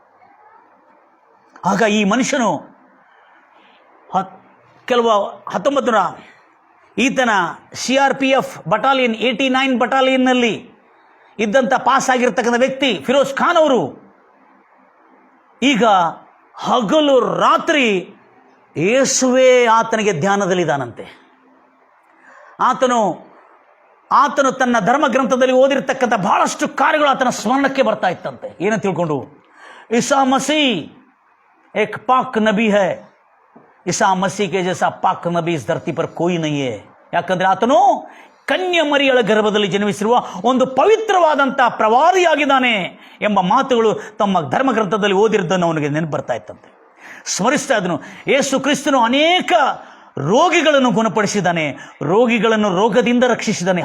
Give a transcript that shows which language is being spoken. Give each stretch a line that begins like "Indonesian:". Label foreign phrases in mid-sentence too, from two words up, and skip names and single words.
Kannada: ಆಗ ಈ ಮನುಷ್ಯನು 1900 ಈತನ CRPF ಬಟಾಲಿಯನ್ 89 ಬಟಾಲಿಯನ್ನಲ್ಲಿ ಇದ್ದಂಥ ಪಾಸ್ ಆಗಿರ್ತಕ್ಕಂಥ ವ್ಯಕ್ತಿ ಫಿರೋಜ್ ಖಾನ್ ಅವರು ಈಗ ಹಗಲು ರಾತ್ರಿ ಯೇಸುವೇ ಆತನಿಗೆ ಧ್ಯಾನದಲ್ಲಿದ್ದಾನಂತೆ। ಆತನು ತನ್ನ ಧರ್ಮ ಗ್ರಂಥದಲ್ಲಿ ಓದಿರ್ತಕ್ಕಂಥ ಬಹಳಷ್ಟು ಕಾರ್ಯಗಳು ಆತನ ಸ್ಮರಣಕ್ಕೆ ಬರ್ತಾ ಇತ್ತಂತೆ। ಏನಂತ ತಿಳ್ಕೊಂಡು,
Hindi: ईसा मसीह एक पाक नबी है, ईसा मसीह के जैसा पाक नबी इस धरती पर कोई नहीं है।
Kannada: ಯಾಕಂದ್ರೆ ಆತನು ಕನ್ಯಾ ಮರಿಯಳ ಗರ್ಭದಲ್ಲಿ ಜನ್ಮಿಸಿರುವ ಒಂದು ಪವಿತ್ರವಾದಂಥ ಪ್ರವಾದಿಯಾಗಿದ್ದಾನೆ ಎಂಬ ಮಾತುಗಳು ತಮ್ಮ ಧರ್ಮಗ್ರಂಥದಲ್ಲಿ ಓದಿರೋದನ್ನು ಅವನಿಗೆ ನೆನಪು ಬರ್ತಾ ಇತ್ತಂತೆ, ಸ್ಮರಿಸ್ತಾ ಇದ್ದನು। ಯೇಸು ಕ್ರಿಸ್ತನು ಅನೇಕ ರೋಗಿಗಳನ್ನು ಗುಣಪಡಿಸಿದ್ದಾನೆ, ರೋಗಿಗಳನ್ನು ರೋಗದಿಂದ ರಕ್ಷಿಸಿದ್ದಾನೆ।